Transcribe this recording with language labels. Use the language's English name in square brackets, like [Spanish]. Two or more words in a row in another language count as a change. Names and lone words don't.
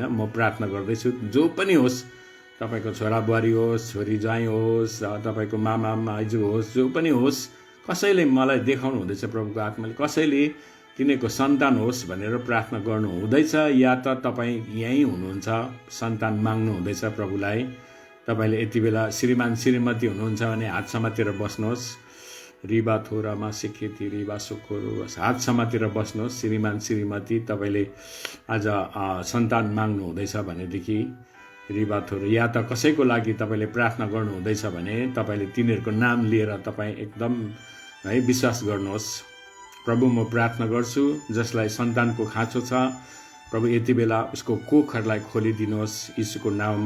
[Nepali] म प्रार्थना गर्दैछु जो पनि होस्, तपाईँको छोरा बुहारी होस्, छोरी ज्वाइँ होस्, तपाईँको मामा माइजू होस्, जो पनि होस्, कसैले मलाई देखाउनु हुँदैछ प्रभुको आत्माले कसैले तिनीहरूको सन्तान होस् भनेर प्रार्थना गर्नु हुँदैछ, या त तपाईँ यहीँ हुनुहुन्छ सन्तान माग्नु हुँदैछ प्रभुलाई। तपाईँले यति बेला श्रीमान श्रीमती हुनुहुन्छ भने हात समातेर बस्नुहोस्। रिबा थोरामा सिकेती रिबा सोखोरो हात समातेर बस्नुहोस्। श्रीमान श्रीमती तपाईँले आज सन्तान माग्नु हुँदैछ भनेदेखि रिबा थोरो, या त कसैको लागि तपाईँले प्रार्थना गर्नु हुँदैछ भने तपाईँले तिनीहरूको नाम लिएर तपाईँ एकदम है विश्वास गर्नुहोस्। प्रभु म प्रार्थना गर्छु जसलाई सन्तानको खाँचो छ, प्रभु यति बेला उसको कोखहरूलाई खोलिदिनुहोस् यीशुको नाममा।